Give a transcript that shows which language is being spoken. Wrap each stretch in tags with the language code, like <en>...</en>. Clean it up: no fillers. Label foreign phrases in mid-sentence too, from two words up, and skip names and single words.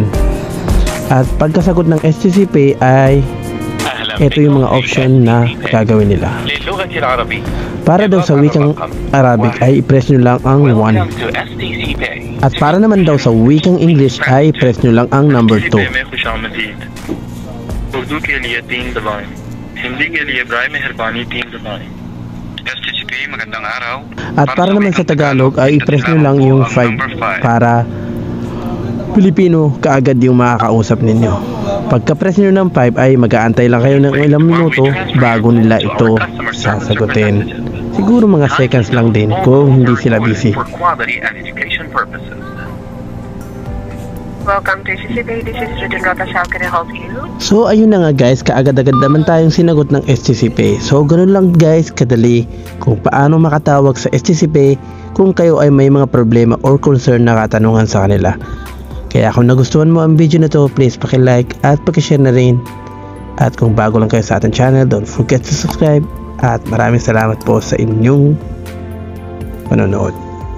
<tl>At pagkasagot ng STC Pay ay ito yung mga option na gagawin nila. Para daw sa wikang Arabic ay i-press nyo lang ang 1. At para naman daw sa wikang English ay i-press nyo lang ang number 2.</tl> <hi>उर्दू के लिए 3 दबाएं, हिंदी के लिए बराए मेहरबानी 3 दबाएं।</hi> <tl>STC Pay, magandang araw. At para naman sa Tagalog ay i-press nyo lang yung 5 para Pilipino kaagad yung makakausap ninyo. Pagka-press nyo ng 5 ay mag-aantay lang kayo ng ilang minuto bago nila ito sasagutin. Siguro mga seconds lang din kung hindi sila busy.</tl> <en>Welcome to STC Pay. This is Judith Rotas. How can I help you?</en> <tl>So ayun na nga guys, kaagad-agad naman tayong sinagot ng STC Pay. So ganun lang guys kadali kung paano makatawag sa STC Pay kung kayo ay may mga problema</tl> <en>or concern</en> <tl>na katanungan sa kanila. Kaya kung nagustuhan mo ang video na to, please paki-like at paki-share na rin. At kung bago lang kayo sa ating channel,</tl> <en>don't forget to subscribe.</en> <tl>At maraming salamat po sa inyong panonood.</tl>